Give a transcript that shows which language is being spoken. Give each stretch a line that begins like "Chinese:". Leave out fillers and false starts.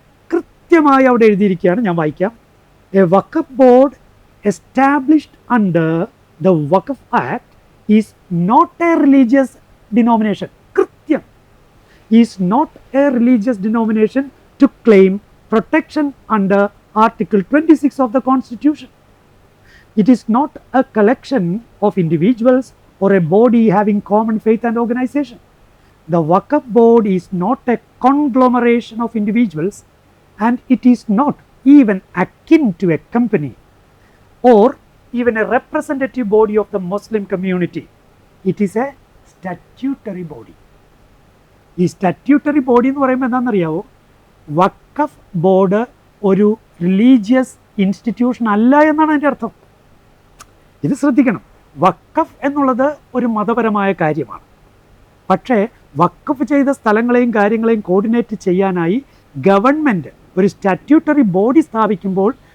Malayalam: കൃത്യമായി അവിടെ എഴുതിയിരിക്കുകയാണ്, ഞാൻ വായിക്കാം.
English: A Waqf board established under the Waqf act is not a religious denomination. കൃത്യം, is not a religious denomination to claim protection under Article 26 of the Constitution. It is not a collection of individuals or a body having common faith and organization. The Waqf Board is not a conglomeration of individuals, and it is not even akin to a company or even a representative body of the Muslim community. It is a statutory body.
Malayalam: ഈ statutory body എന്ന് പറയുമ്പോൾ എന്താണെന്നറിയാവോ? വഖഫ് board ഒരു religious institution അല്ല എന്നാണ് അതിൻ്റെ അർത്ഥം. ഇത് ശ്രദ്ധിക്കണം. വഖഫ് എന്നുള്ളത് ഒരു മതപരമായ കാര്യമാണ്. പക്ഷേ വഖഫ് ചെയ്ത സ്ഥലങ്ങളെയും കാര്യങ്ങളെയും കോർഡിനേറ്റ് ചെയ്യാനായി ഗവൺമെൻറ് ഒരു സ്റ്റാറ്റ്യൂട്ടറി ബോഡി സ്ഥാപിക്കുമ്പോൾ